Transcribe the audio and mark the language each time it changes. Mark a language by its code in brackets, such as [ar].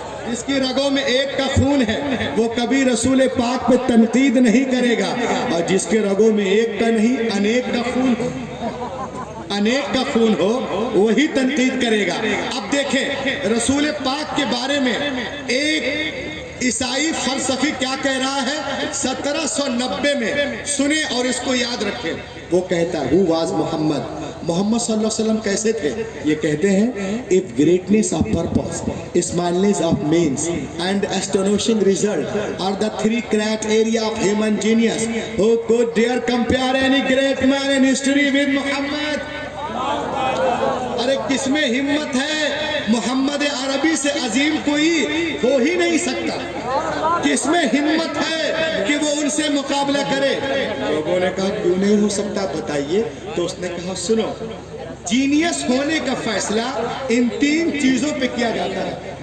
[ur] جس کی رگوں میں ایک کا خون ہے وہ کبھی رسول پاک پہ تنقید نہیں کرے گا, اور جس کے رگوں میں ایک کا نہیں انیک کا خون ہو, انیک کا خون ہو وہی تنقید کرے گا. اب دیکھیں رسول پاک کے بارے میں ایک عیسائی فلسفی کیا کہہ رہا ہے 1790 میں, سنیں اور اس کو یاد رکھیں. وہ کہتا ہے [en] who was Muhammad, [ur] محمد صلی اللہ علیہ وسلم کیسے تھے؟ یہ کہتے ہیں [en] if greatness of purpose, smileness of means and astonishing result are the three criteria of human genius, who could dare compare any great man in history with Muhammad. [ur] ارے کس میں ہمت ہے, محمد عربی سے عظیم کوئی ہو ہی نہیں سکتا. کس میں ہمت ہے کہ وہ ان سے مقابلہ کرے؟ لوگوں نے کہا کیوں نہیں ہو سکتا بتائیے, تو اس نے کہا سنو, جینیس ہونے کا فیصلہ ان 3 چیزوں پہ کیا جاتا ہے.